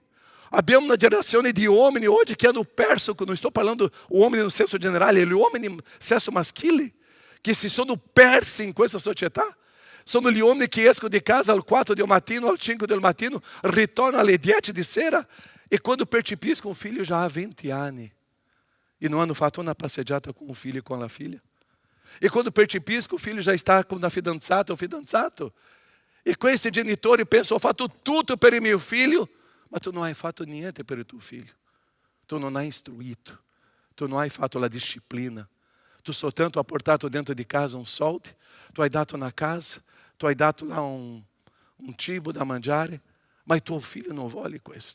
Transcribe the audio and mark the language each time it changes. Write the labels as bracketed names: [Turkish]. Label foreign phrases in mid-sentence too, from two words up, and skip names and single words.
[Italian] Abbiamo una generazione di uomini oggi che hanno perso, non sto parlando uomini no senso generale, gli uomini sesso maschile, che si sono persi in questa società. Sono gli uomini che escono di casa alle 4 del mattino, alle 5 del mattino, ritornano alle 10 di sera e quando percepiscono un figlio già ha 20 anni e non hanno fatto una passeggiata con un figlio e con la figlia. E quando percepiscono o figlio [Portuguese] já está com [Italian] una fidanzata o fidanzato. E questi genitori pensano: ho fatto tutto per il mio figlio, ma tu non hai fatto niente per il tuo figlio. Tu non hai istruito, tu non hai fatto la disciplina. Tu soltanto hai portato dentro di casa un soldo, tu hai dato una casa, tu hai dato lá un cibo da mangiare, ma il tuo figlio non vuole questo.